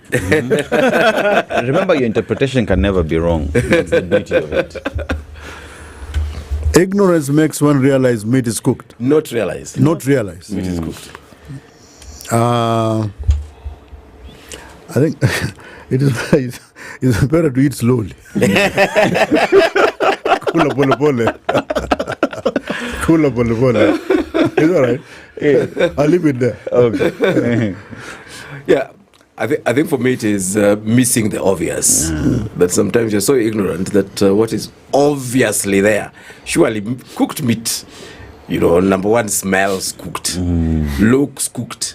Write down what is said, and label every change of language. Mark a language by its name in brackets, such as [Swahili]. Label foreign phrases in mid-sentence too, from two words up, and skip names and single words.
[English] Remember, your interpretation can never be wrong. That's the beauty of it. Ignorance makes one realize meat is cooked. Not realize. Not realize. Meat is cooked. I think it's better to eat slowly. [Swahili] Kula pole pole. Kula pole pole. [English] It's all right. I'll leave it there. Okay. Yeah. I think for me it is missing the obvious. That sometimes you're so ignorant that what is obviously there, surely cooked meat, number one, smells cooked, looks cooked.